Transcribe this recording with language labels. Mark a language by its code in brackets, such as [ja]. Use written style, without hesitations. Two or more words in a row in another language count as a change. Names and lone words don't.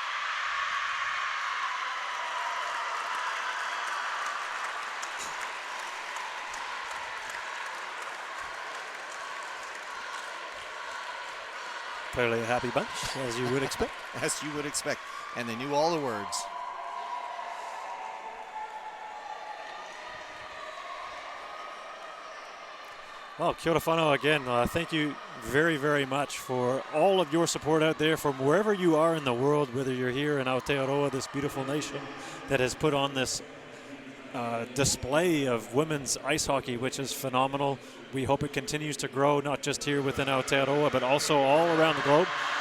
[en] Clearly a happy bunch, as you would expect. As you would expect. And they knew all the words. Well, [mi] kia ora whanau again. [en] Thank you very, very much for all of your support out there from wherever you are in the world, whether you're here in Aotearoa, this beautiful nation that has put on this display of women's ice hockey, which is phenomenal. We hope it continues to grow, not just here within Aotearoa, but also all around the globe.